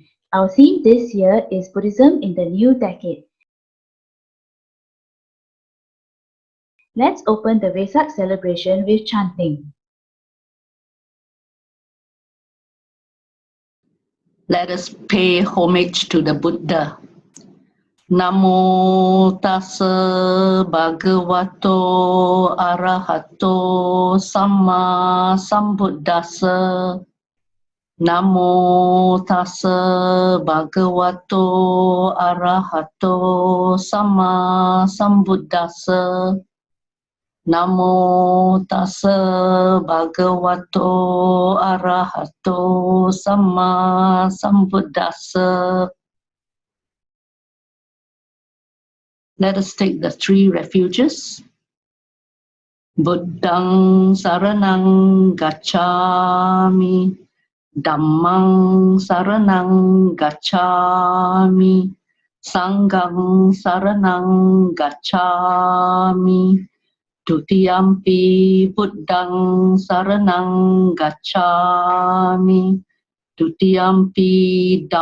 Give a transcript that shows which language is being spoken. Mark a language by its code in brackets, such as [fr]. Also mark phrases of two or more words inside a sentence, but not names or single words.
[en] Our theme this year is Buddhism in the New Decade. Let's open the Vesak celebration with chanting. Let us pay homage to the Buddha. [pi] Namo tassa bhagavato arahato samma sambuddhassa. Namo tassa bhagavato arahato samma sambuddhassa. Namo tassa bhagavato arahato samma sambuddhassa. [en] Let us take the three refuges. [pi] Buddhang saranang gacchami, Dhammang saranang gacchami, Sanghang saranang gacchami, Dutiyampi Buddhang saranang gacchami, Dutiyampi